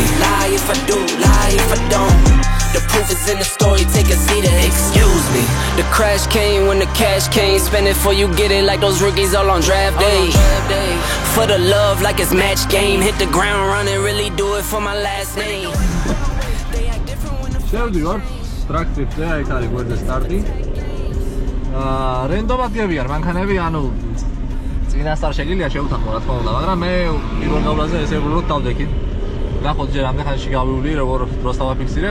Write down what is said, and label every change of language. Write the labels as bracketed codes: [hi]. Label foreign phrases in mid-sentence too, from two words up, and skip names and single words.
[en] Lie if I do, lie if I don't. The proof is in the story, take a seat and excuse me. The crash came when the cash came. Spend it before you get it like those rookies all on draft day. For the love like it's match game. Hit the ground running, really do it for my last name. [ka] შევდივარ ტრაქტორზე, აი ეს არის გვერდზე სტარტი. რენდომად გებიან მანქანები, ანუ წინასწარ შეგიძლია შევთანხმო რა თქმა უნდა, მაგრამ მე პირველ გავლაზე ესე ვუყურებ დავდექით. ნახოთ ჯერ ამდენ ხანში გავივლი, როგორ დროს დავაფიქსირებ.